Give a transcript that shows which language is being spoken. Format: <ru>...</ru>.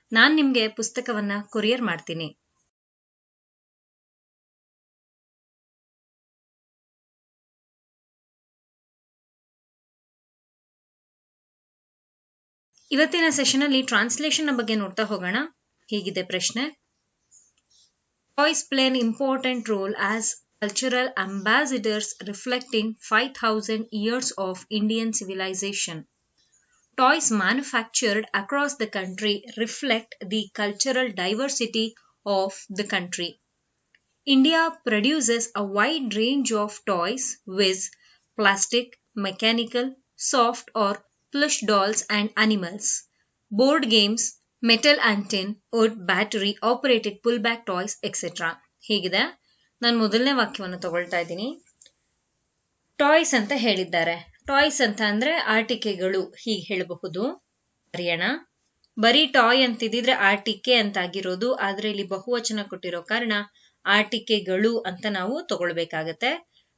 <kn>ನಾನ್ ನಿಮ್ಗೆ ಪುಸ್ತಕವನ್ನ ಕೊರಿಯರ್ ಮಾಡ್ತೀನಿ. ಇವತ್ತಿನ ಸೆಷನ್ ಅಲ್ಲಿ ಟ್ರಾನ್ಸ್ಲೇಷನ್ ಬಗ್ಗೆ ನೋಡ್ತಾ ಹೋಗೋಣ. ಹೀಗಿದೆ ಪ್ರಶ್ನೆ.</kn> <en>Toys play an important role as cultural ambassadors reflecting 5,000 years of Indian civilization. Toys manufactured across the country reflect the cultural diversity of the country. India produces a wide range of toys with plastic, mechanical, soft or plush dolls and animals, board games, metal and tin, wood, battery operated pullback toys, etc.</en> <kn>ಹೀಗಿದೆ. ನಾನು ಮೊದಲನೇ ವಾಕ್ಯವನ್ನು ತಗೊಳ್ತಾ ಇದ್ದೀನಿ. Toys ಅಂತ ಹೇಳಿದ್ದಾರೆ. Toys ಅಂತ ಅಂದ್ರೆ ಆಟಿಕೆಗಳು ಹೀಗೆ ಹೇಳಬಹುದು. ಹರಿಯಾಣ ಬರೀ ಟಾಯ್ ಅಂತಿದ್ರೆ ಆಟಿಕೆ ಅಂತ ಆಗಿರೋದು, ಆದ್ರೆ ಇಲ್ಲಿ ಬಹುವಚನ ಕೊಟ್ಟಿರೋ ಕಾರಣ ಆಟಿಕೆಗಳು ಅಂತ ನಾವು ತಗೊಳ್ಬೇಕಾಗತ್ತೆ.</kn>